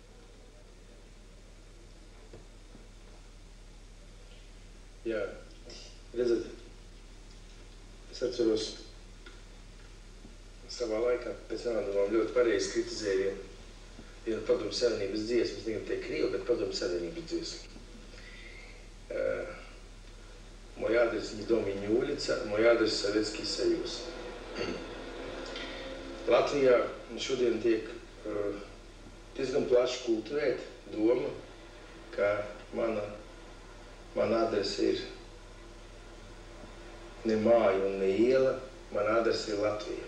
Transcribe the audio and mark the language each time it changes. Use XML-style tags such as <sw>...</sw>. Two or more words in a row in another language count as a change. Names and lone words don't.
<lv>Jā, redzat, es atceros savā laikā pēc nādomām ļoti pareizi kritizēju vienu Padomju Savienības dziesmu, es negribu teikt Krievu, bet Padomju Savienības dziesmu.</lv> <ru>Мой адрес не дом и не улица, мой адрес Sovietski Sajūs.</ru> <lv>Latvijā šodien tiek diezgan plaši kultivēt doma, ka mana adrese ir ne māja un ne iela, mana adrese ir Latvija.</lv>